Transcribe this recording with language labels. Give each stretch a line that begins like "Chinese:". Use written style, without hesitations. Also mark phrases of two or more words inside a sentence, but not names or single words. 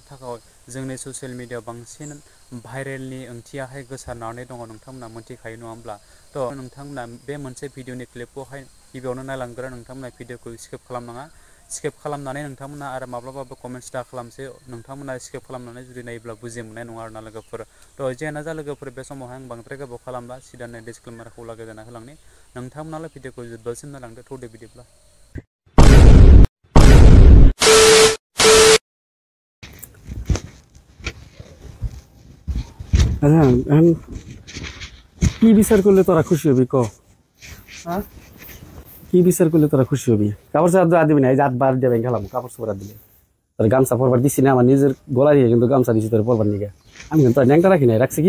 Bodo: थाखाय जोंनि ससियेल मिडियायाव बांसिन भाइरेलनि ओंथियाहाय गोसारनानै दङ नोंथांमोना मोनथिखायो नङा होमब्ला तो नोंथांमोना बे मोनसे भिडिअनि क्लिपखौहाय गिबियावनो नायलांग्रो नोंथांमोना भिडिअखौ स्किप खालामनाङा स्किप खालामनानै नोंथांमोना आरो माब्लाबाबो कमेन्ट्स दा खालामसै नोंथांमोना स्किप खालामनानै जुदि नायोब्ला बुजि मोननाय नङा आरोना लोगोफोर तो जियानो जा लोगोफोर बे समावहाय आं बांद्राय गोबाव खालामला सिदानो डिसक्लेमारखौ लागायना होलांनि नोंथांमोनाल' भिडिअखौ जोबजासिम नायलांदो थौदो बिदिब्ला
Bangla: কি বিচার করলে তোরা খুশি হবি ক Hah? কি বিচার করলে তোরা খুশি হবি কাপড় সাদা দিবি না এই জাত বার দেবেন খেলাম কাপড় সাদা দিলে তোর গামছা পরবার দিছি না আমার নিজের গলা দিয়ে কিন্তু গামছা দিছি তোর পরবার নিগে আমি কিন্তু ন্যাংটা রাখি নাই রাখছি কি